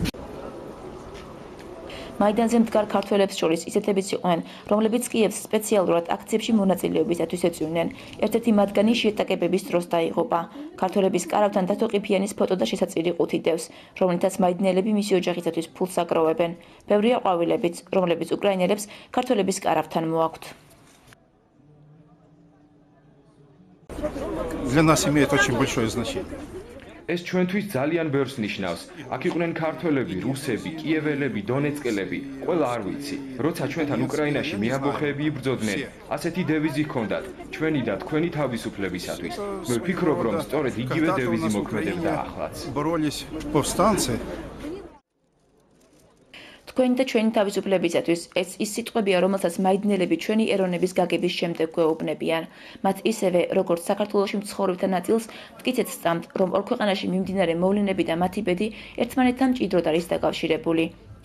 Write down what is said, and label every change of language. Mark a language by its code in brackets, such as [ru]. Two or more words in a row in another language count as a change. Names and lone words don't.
[ka] მაიდანზე მდგარ ქართველებს შორის ისეთებიც იყვნენ, რომლებიც კიევს სპეციალურად აქციებში მონაწილეობისათვის ეწვივნენ. ერთ-ერთი მათგანი შეტაკებების დროს დაიღუპა. ქართველების კარავთან დათო ყიფიანის ფოტო და შესაწირი ყუთი დევს, რომლითაც მაიდნელები მისი ოჯახისათვის ფულს აგროვებენ. ბევრია ყვავილებიც, რომლებიც უკრაინელებს ქართველების კარავთან მოაქვთ. [ru] Для нас имеет очень большое значение. [ka] ეს ჩვენთვის ძალიან ბევრს ნიშნავს. აქ იყვნენ ქართველები, რუსები, კიეველები, დონეცკელები, ყველა არ ვიცი. როცა ჩვენთან უკრაინაში მეამბოხეები იბრძოდნენ, ასეთი დევიზი ჰქონდათ, ჩვენი და თქვენი თავისუფლებისათვის. მე ვფიქრობ, რომ სწორედ იგივე დევიზი მოქმედებდა ახლაც. [ru] Боролись повстанцы. [ka] თქვენი და ჩვენი თავისუფლებისათვის ეს ის სიტყვებია, რომელსაც მაიდნელები ჩვენი ეროვნების გაგების შემდეგ გვეუბნებიან. მათ ისევე, როგორც საქართველოში მცხოვრებთა ნაწილს, მტკიცედ სწამთ, რომ ორ ქვეყანაში მიმდინარე მოვლენები და მათი ბედი ერთმანეთთან მჭიდროდ არის დაკავშირებული.